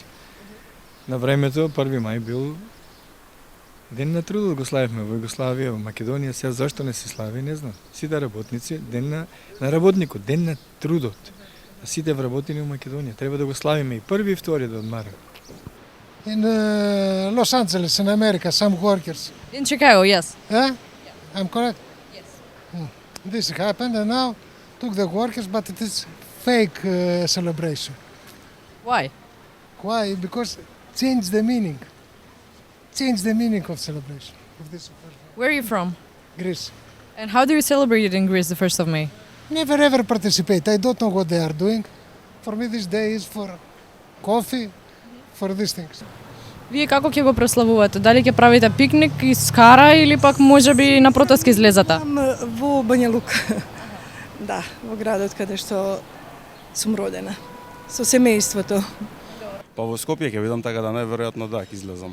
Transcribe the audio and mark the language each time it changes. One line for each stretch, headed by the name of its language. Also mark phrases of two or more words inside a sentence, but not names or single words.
Macedonian: На времето 1 мај бил ден на трудот, го славивме во Југославија, во Македонија, сега зашто не се слави, не знам. Сите работници, ден на работникот, ден на трудот. А сите вработени во Македонија, треба да го славиме и 1 и 2 да одмараме.
English: In Los Angeles, in America, some workers. In Chicago, yes. I'm correct? Yes. This happened and now took the workers, but it is fake celebration. Why? Why? Because change the meaning. Change the meaning of celebration of this. Where are you from? Greece. And how do you celebrate it in Greece, the 1st of May? Never ever participate. I don't know what they are doing. For me this day is for coffee, for these things.
Macedonian: Вие како ќе го прославувате? Дали ќе правите пикник и скара или пак можеби на протест ќе излезете? Во Бања Лука. Да, во градот каде што сум родена. Со семејството. Па во Скопје ќе видам, така да најверојатно ќе излезам.